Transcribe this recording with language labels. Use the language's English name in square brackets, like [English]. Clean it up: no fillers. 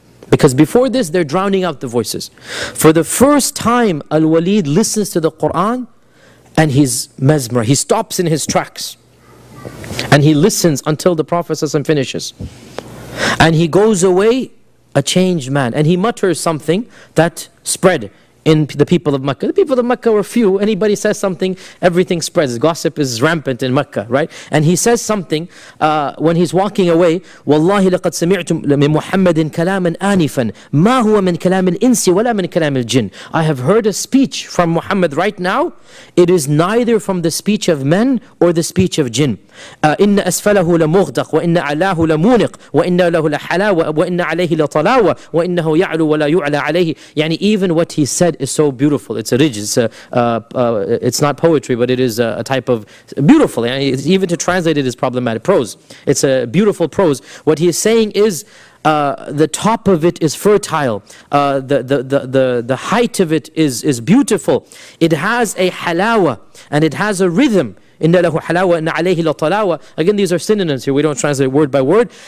[English] Because before this, they're drowning out the voices. For the first time, Al-Walid listens to the Quran and he's mesmerized. He stops in his tracks and he listens until the Prophet finishes. And he goes away a changed man. And he mutters something that spread in the people of Mecca. The people of Mecca were few. Anybody says something, everything spreads. Gossip is rampant in Mecca, right? And he says something when he's walking away. [Arabic] وَاللَّهِ لَقَدْ سَمِعْتُمْ مِن مُحَمَّدٍ كَلَامًا آنِفًا مَا هُوَ مِن كَلَامِ الْإِنسِ وَلَا مِن كَلَامِ الْجِنِ [English] I have heard a speech from Muhammad right now. It is neither from the speech of men or the speech of jinn. [Arabic] إِنَّ أَسْفَلَهُ لَمُغْدَقْ وَإِنَّ عَلَاهُ لَمُونِقْ وَإِنَّ لَهُ لَحَلَاوَ وَإِنَّ عَلَيْهِ لَطَلَاوَ وَإِنَّهُ يَعْلُو وَلَا يُعْلَى عَلَيْهِ يعني [English] even what he said is so beautiful. It's a ridge. It's not poetry, but it is a type of beautiful. Yani even to translate it is problematic. Prose. It's a beautiful prose. What he is saying is the top of it is fertile. The height of it is beautiful. It has a halawa and it has a rhythm. [Arabic] إِنَّ لَهُ حَلَاوَ إِنَّ عَلَيْهِ لَطَلَاوَ [English] Again, these are synonyms here. We don't translate word by word.